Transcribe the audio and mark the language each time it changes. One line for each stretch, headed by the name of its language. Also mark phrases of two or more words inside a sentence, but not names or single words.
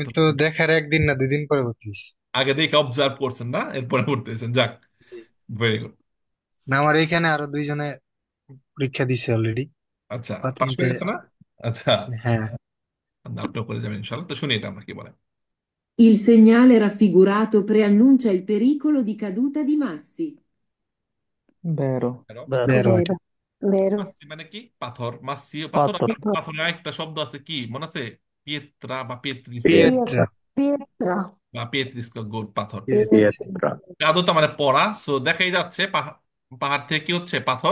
Bangla: তো দেখার একদিন না 2 দিন পরে ভর্তি হয়েছি। আগে দেখে অবজার্ভ করছেন না, এরপরে ভর্তি হয়েছেন, যাক। জি
English: Very good.
Bangla: না আমার এখানে আরো 2 জনে পরীক্ষা দিছে অলরেডি আচ্ছা, পাশ প্রথমতে। হয়ে গেছে না? আচ্ছা, হ্যাঁ আপনিও করে যাবেন ইনশাল্লাহ। তো শুনি এটা আমরা কি বলেন।
Italian: Il segnale raffigurato preannuncia il pericolo di caduta di massi. Vero. Vero?
Bangla: বের বেরো। ওইটা। বেরো। মাসি মানে কি? পাথর। মাসি পাথর। পাথর। পাথরের আরেকটা শব্দ আছে কি মনে আছে? পিয়েত্রা বা পেত্রিস, পিয়েত্রা। পিয়েত্রা। বা পেত্রিস গোল পাথর। পিয়েত্রা। কাদোতা মানে পড়া। সো দেখাই যাচ্ছে পাহাড় থেকে কি হচ্ছে? পাথর